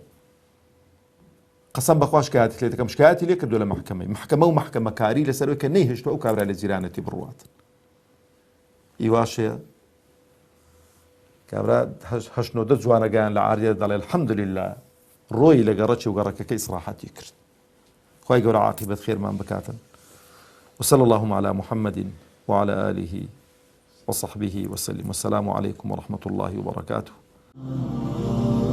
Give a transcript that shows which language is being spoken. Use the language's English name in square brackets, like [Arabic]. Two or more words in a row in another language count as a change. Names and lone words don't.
[Central Kurdish] قەسەم بەخوا شکایەتی لێ دەکەم، شکایەتی لێ کردووە لە محکەمە و محکەمەکاری لەسەرەوەی کە نەیهێشتووە ئەو کابرا لە جیرانەتی بڕوات. ئیواشەیە کابرا 89 جوانەگەیان لە عاریە، دەڵێ الحەمدولله ڕۆی لە گەڕەکی و گەڕەکەکەی ئیسراحەتی کرد. خوای گەورە عاقبەت خێرمان بکاتن. [Arabic] وصلى اللهم على محمد وعلى آله وصحبه وسلم. والسلام عليكم ورحمة الله وبركاته.